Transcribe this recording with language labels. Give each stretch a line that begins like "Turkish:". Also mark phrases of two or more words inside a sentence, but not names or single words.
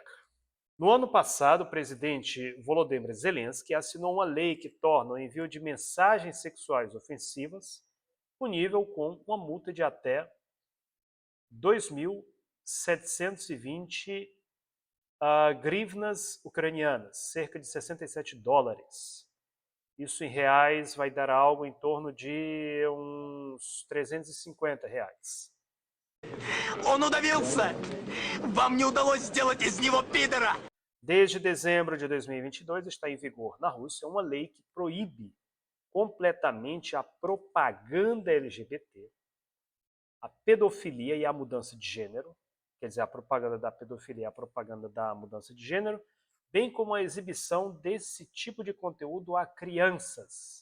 Portuguese: No ano passado, o presidente Volodymyr Zelensky assinou uma lei que torna o envio de mensagens sexuais ofensivas punível com uma multa de até 2.720 grivnas ucranianas, cerca de $67. Isso em reais vai dar algo em torno de uns R$ 350.
Russian: Он удавился! Вам не удалось сделать из него пидора!
Portuguese: Desde dezembro de 2022 está em vigor na Rússia uma lei que proíbe completamente a propaganda LGBT, a pedofilia e a mudança de gênero, quer dizer, a propaganda da pedofilia e a propaganda da mudança de gênero, bem como a exibição desse tipo de conteúdo a crianças.